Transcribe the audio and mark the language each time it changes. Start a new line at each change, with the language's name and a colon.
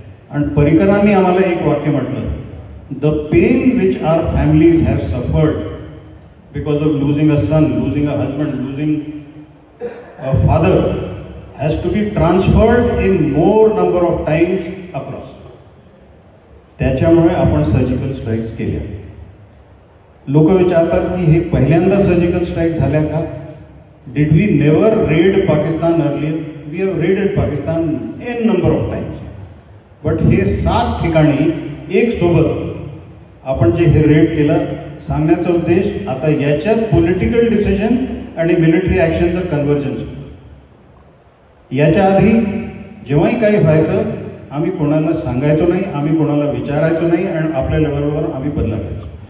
Marathi: आणि पर्रिकरांनी आम्हाला एक वाक्य म्हटलं,
English: The pain which our families have suffered because of losing a son, losing a husband, losing a father has to be transferred in more number of times across.
Marathi: त्याच्यामुळे आपण surgical strikes केल्या. लोक विचारतात की हे पहिल्यांदा सर्जिकल स्ट्राईक झाल्या का?
English: Did we never raid Pakistan earlier? We have raided Pakistan n number of times.
Marathi: But हे 7 ठिकाणी एक सोबत आपण जे हे रेड केलं, सांगण्याचा उद्देश आता याच्यात पॉलिटिकल डिसिजन आणि मिलिटरी ॲक्शनचं कन्व्हर्जन्स होतं. याच्या आधी जेव्हाही काही व्हायचं आम्ही कोणाला सांगायचो नाही, आम्ही कोणाला विचारायचो नाही आणि आपल्या लेवलवर आम्ही बदला घ्यायचो.